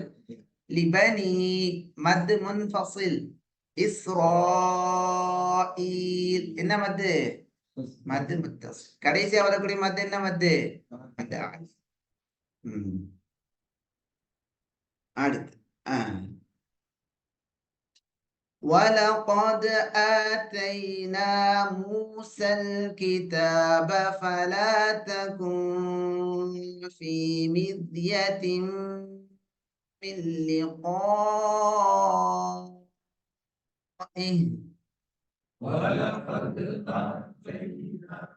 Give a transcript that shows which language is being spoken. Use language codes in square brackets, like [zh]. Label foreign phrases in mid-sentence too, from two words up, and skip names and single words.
[ta] லிபனி [ar] مد منفصل [ta] இஸ்ராயில் என்ன மத்து? [ar] مد متصل. [ta] கடைசியா வரக்கூடிய மத் என்ன மத்து? [ar] அடுத்து وَلَقَدْ آتَيْنَا مُوسَى الْكِتَابَ فَلَا تَكُنْ فِي مِرْيَةٍ مِنْ لِقَائِهِ وَلَقَدْ آتَيْنَا